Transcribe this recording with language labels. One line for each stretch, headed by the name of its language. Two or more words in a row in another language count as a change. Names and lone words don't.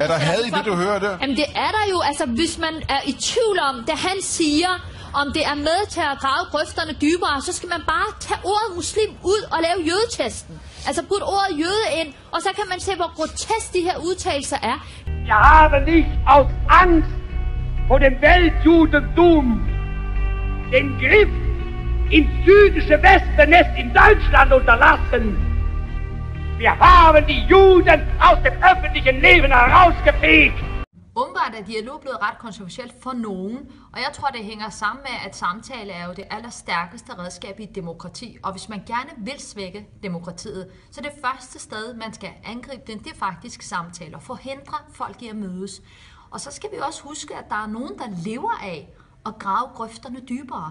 Danish: Er der had i det, du hører der? Jamen det er der jo. Altså hvis man er i tvivl om, det han siger, om det er med til at grave grøfterne dybere, så skal man bare tage ordet muslim ud og lave jødetesten. Altså putte ordet jøde ind, og så kan man se, hvor grotesk de her udtalelser er. Jeg har
German: nicht aus Angst vor dem Weltjudentum den Griff ins jüdische Wespennest in Deutschland unterlassen. Wir haben die Juden aus dem öffentlichen Leben herausgefegt.
Danish: Umiddelbart er dialog blevet ret kontroversielt for nogen, og jeg tror, det hænger sammen med, at samtale er jo det allerstærkeste redskab i et demokrati. Og hvis man gerne vil svække demokratiet, så det første sted, man skal angribe det er faktisk samtaler. Forhindre folk i at mødes. Og så skal vi også huske, at der er nogen, der lever af at grave grøfterne dybere.